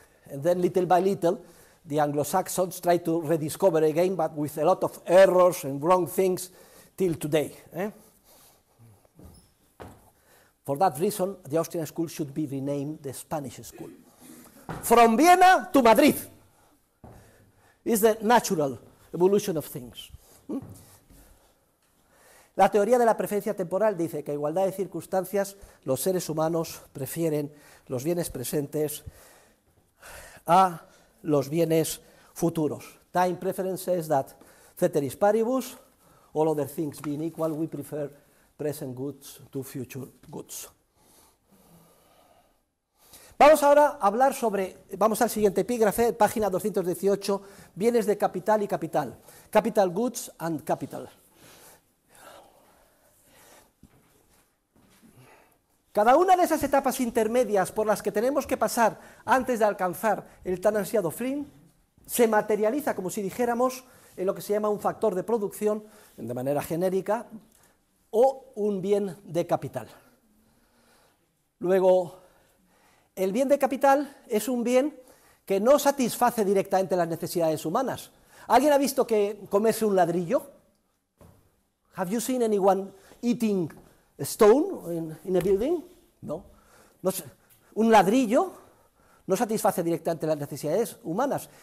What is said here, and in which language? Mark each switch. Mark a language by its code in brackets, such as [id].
[en] And then little by little, the Anglo-Saxons tried to rediscover again, but with a lot of errors and wrong things, till today. For that reason, the Austrian school should be renamed the Spanish school. From Vienna to Madrid is the natural evolution of things. [es] La teoría de la preferencia temporal dice que a igualdad de circunstancias los seres humanos prefieren los bienes presentes a los bienes futuros. [en] Time preference says that ceteris paribus, all other things being equal, we prefer present goods to future goods. [es] Vamos ahora a hablar vamos al siguiente epígrafe, página 218, bienes de capital y capital. [en] Capital goods and capital. [es] Cada una de esas etapas intermedias por las que tenemos que pasar antes de alcanzar el tan ansiado fin, se materializa, como si dijéramos, en lo que se llama un factor de producción, de manera genérica, o un bien de capital. Luego, el bien de capital es un bien que no satisface directamente las necesidades humanas. ¿Alguien ha visto que comerse un ladrillo? [en] Have you seen anyone eating a stone in a building? [es] No. Un ladrillo no satisface directamente las necesidades humanas.